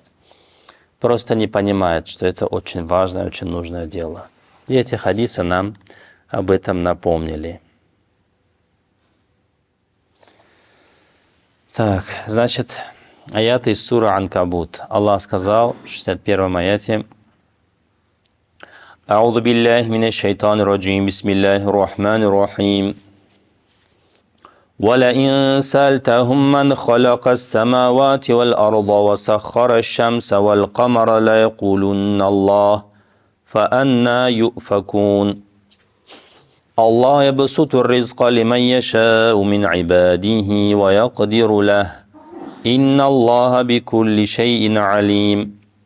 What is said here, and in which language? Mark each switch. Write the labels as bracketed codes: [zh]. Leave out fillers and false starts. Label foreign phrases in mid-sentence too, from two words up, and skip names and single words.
[ru] Просто не понимает, что это очень важное, очень нужное дело. И эти хадисы нам об этом напомнили. Так, значит, Аяты из суры Анкабут. Аллах сказал в 61-м аяте: [ar] «أعوذ بالله من الشيطان الرجيم بسم الله الرحمن الرحيم. وَلَئِن سَأَلْتَهُم مَّنْ خَلَقَ السَّمَاوَاتِ وَالْأَرْضَ وَسَخَّرَ الشَّمْسَ وَالْقَمَرَ لَيَقُولُنَّ اللَّهُ فَأَنَّىٰ يُؤْفَكُونَ الله يبسط الرزق لمن يشاء من عباده ويقدر له إن الله بكل شيء عليم